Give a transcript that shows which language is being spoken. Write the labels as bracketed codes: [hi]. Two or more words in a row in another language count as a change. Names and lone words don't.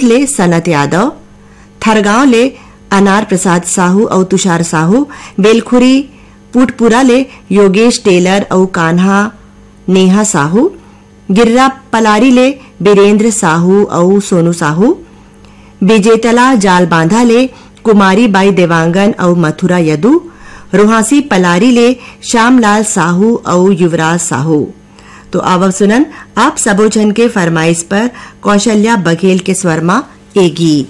[hne] ले सनत यादव, थरगांव ले अनार प्रसाद साहू और तुषार साहू, बेलखुरी पुटपुरा ले योगेश टेलर और कान्हा नेहा साहू, गिर्रा पलारी ले बीरेंद्र साहू और सोनू साहू, विजेतला जाल बांधा ले कुमारी बाई देवांगन और मथुरा यदु, रोहासी पलारी ले श्यामलाल साहू और युवराज साहू। तो अब सुनन आप सबोजन के फरमाइश पर कौशल्या बघेल के स्वर में एक गीत।